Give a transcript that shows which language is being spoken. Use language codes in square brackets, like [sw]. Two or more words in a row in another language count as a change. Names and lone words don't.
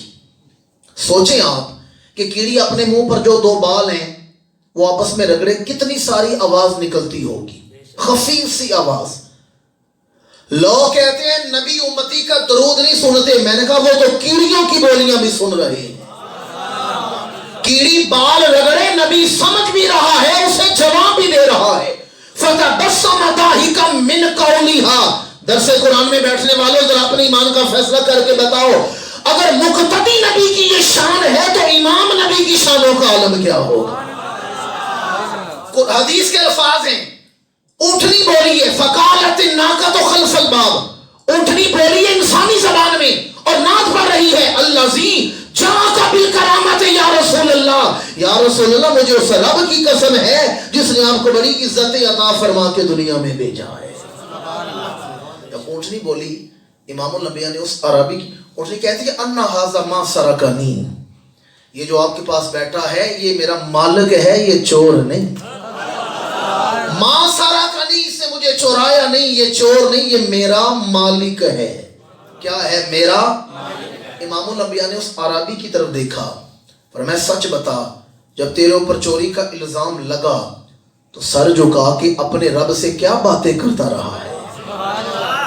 [ur] سوچیں آپ کہ کیڑی اپنے منہ پر جو 2 بال ہیں وہ آپس میں رگڑے، کتنی ساری آواز نکلتی ہوگی، خفیف سی آواز۔ لوگ کہتے ہیں نبی امتی کا درود نہیں سنتے، میں نے کہا وہ تو کیڑیوں کی بولیاں بھی سن رہے ہیں۔ کیڑی بال رگڑے، نبی سمجھ بھی رہا ہے، اسے جواب بھی دے رہا ہے. [ar] فتبسم ضاحكا من قولها. [ur] درسِ قرآن میں بیٹھنے والوں، ذرا اپنے ایمان کا فیصلہ کر کے بتاؤ، اگر مقتدی نبی کی یہ شان ہے تو امام نبی کی شانوں کا عالم کیا ہوگا. حدیث کے الفاظ ہیں، اونٹنی بولی ہے, [ar] فقالت ناقة خلف الباب, [ur] اونٹنی بولی ہے انسانی زبان میں اور نعت پڑھ رہی ہے, [ar] الذي جاءك بالكرامة يا رسول الله, [ur] یا رسول اللہ مجھے اس رب کی قسم ہے جس نے آپ کو بڑی عزت عطا فرما کے دنیا میں بھیجا ہے. جب اونٹنی بولی، امام الانبیاء نے اس عربی کی، اونٹنی کہتی ہے [ar] أن هذا ما سرقني, [ur] یہ جو آپ کے پاس بیٹھا ہے یہ میرا مالک ہے، یہ چور نہیں. [ar] ما سرقني, [ur] اس نے مجھے چورایا نہیں، یہ چور نہیں، یہ میرا مالک ہے. کیا ہے؟ میرا. امام الانبیاء نے اس اعرابی کی طرف دیکھا، پر میں سچ بتا، جب تیرے اوپر چوری کا الزام لگا تو سر جھکا کے اپنے رب سے کیا باتیں کرتا رہا ہے.